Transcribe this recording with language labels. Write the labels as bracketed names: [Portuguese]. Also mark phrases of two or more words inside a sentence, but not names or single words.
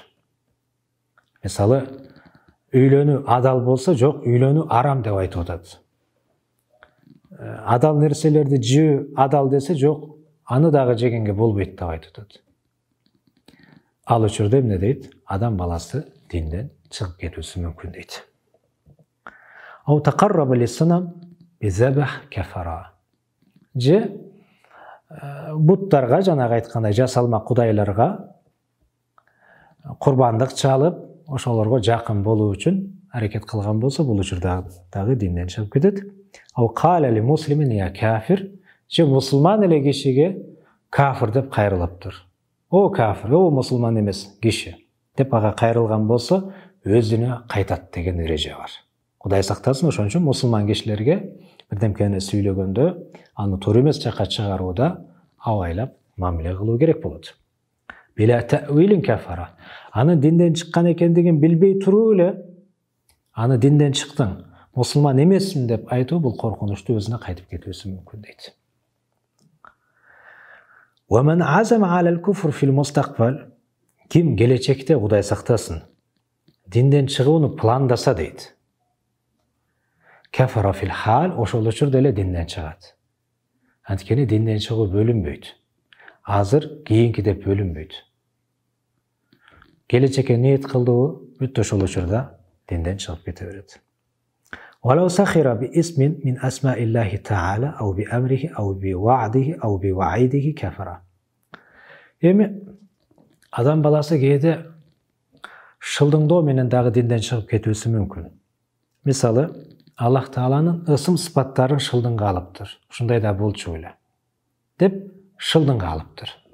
[Kyrgyz] Мисалы, үйлөнүү адал болсо, жок, үйлөнүү арам деп айтып атат. Адал нерселерди жөө адал десе, жок, аны дагы жегенге болбойт деп айтып атат. Ал учурда эмне дейт? Адам баласы динден чыгып кетүүсү мүмкүн дейт. [Arabic] أو تقرب للصنم بذبح كفر. [Kyrgyz] Же буттарга, жанагы айткандай жасалма кудайларга курбандык чалып, ошолорго жакын болуу үчүн аракет кылган болсо, бул учурда дагы динден чыгып кетет. [Arabic] أو قال لمسلم يا كافر. [Kyrgyz] Же мусулман эле кишиге кафир деп кайрылыптыр. О кафир, о мусулман эмес киши деп ага кайрылган болсо, өзүнө кайтат деген эреже бар. Кудай сактасын, ошон үчүн мусулман кишилерге бирдемкени сүйлөгөндө аны туура эмес жакка чыгарууда абайлап мамиле кылуу керек болот. [Arabic] بلا تأويل كفر. [Kyrgyz] Аны динден чыккан экендигин билбей туруп эле аны динден чыктың, мусулман эмесмин деп айтуу, бул коркунучту өзүнө кайтып кетүүсү мүмкүн дейт. [Arabic] ومن عزم على الكفر في المستقبل. [Kyrgyz] Ким келечекте, Кудай сактасын, динден чыгууну пландаса дейт. [Arabic] كفر في الحال, [Kyrgyz] ошол учурда эле динден чыгат. Анткени динден чыгуу бөлүнбөйт. Азыр кийинки деп бөлүнбөйт. Келечекке ниет кылдыбы, бүт ошол учурда динден чыгып кете берет. [Arabic] ولو سخر باسم من أسماء الله تعالى أو بأمره أو بوعده أو بوعيده كفر. [Kyrgyz] Эми адам баласы кээде шылдыңдоо менен дагы динден чыгып кетүүсү мүмкүн. Мисалы, Аллах Тааланын ысым сыпаттарын шылдыңга алыптыр. Ушундай да болчу эле деп шылдыңга алыптыр.